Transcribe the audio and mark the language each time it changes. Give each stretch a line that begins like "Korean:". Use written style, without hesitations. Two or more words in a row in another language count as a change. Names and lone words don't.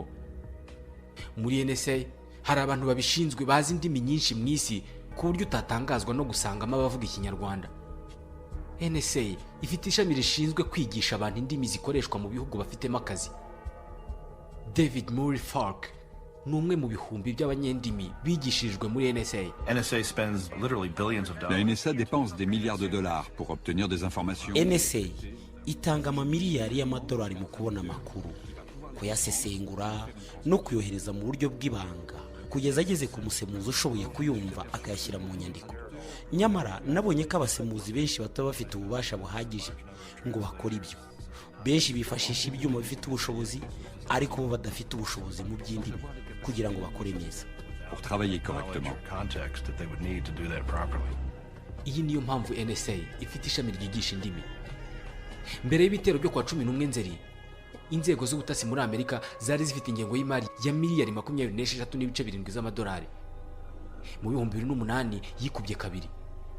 Kinyarwanda: Muri NSA hari abantu babishinzwe bazi indimi nyinshi mu isi ku buryo utatangazwa no gusangamo abavuga Ikinyarwanda. NSA ifite ishami rishinzwe kwigisha abantu indimi zikoreshwa mu bihugu bafitemo akazi. David Murray Falk ni umwe mu bihumbi by'abanyendimi bigishirijwe muri NSA.
French: La NSA dépense des milliards de dollars pour obtenir des informations.
Kinyarwanda: NSA itanga amamiliyari y'amadolari mu kubona amakuru, kuyasesengura no kuyohereza mu buryo bw'ibanga kugeza ageze ku musemuzi ushoboye kuyumva akayashyira mu nyandiko. Nyamara nabonye ko abasemuzi benshi bataba bafite ububasha buhagije ngo bakore ibyo. Benshi bifashisha ibyuma bifite ubushobozi ariko bo badafite ubushobozi mu by'indimi kugira ngo bakore neza.
French: Pour travailler correctement.
Kinyarwanda: Iyi niyo mpamvu NSA ifite ishami ryigisha indimi. Mbere y'ibitero byo kwa 11 Nzeri, inzego z'ubutasi muri Amerika zari zifite ingengo y'imari ya $26.7 z'amadolari. Mu 2008 yikubye kabiri.